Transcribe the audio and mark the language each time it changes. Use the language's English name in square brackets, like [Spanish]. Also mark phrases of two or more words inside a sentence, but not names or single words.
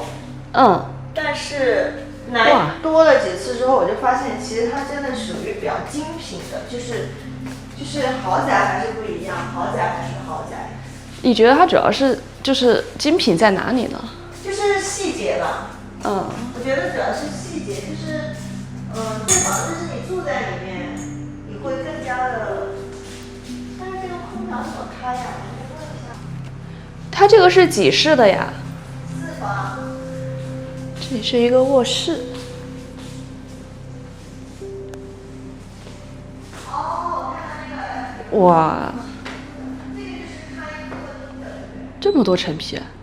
[Chinese] 但是來多了幾次之後，我就發現其實它真的屬於比較精品的，就是豪宅還是不一樣，豪宅還是豪宅。你覺得它主要是就是精品在哪裡呢？就是細節吧。我覺得主要是細節，就是這房子是你住在裡面，你會更加的。但是這個空調怎麼開呀？我先問一下。它這個是幾室的呀？4房。這裡是一個臥室。哇，這麼多陳皮。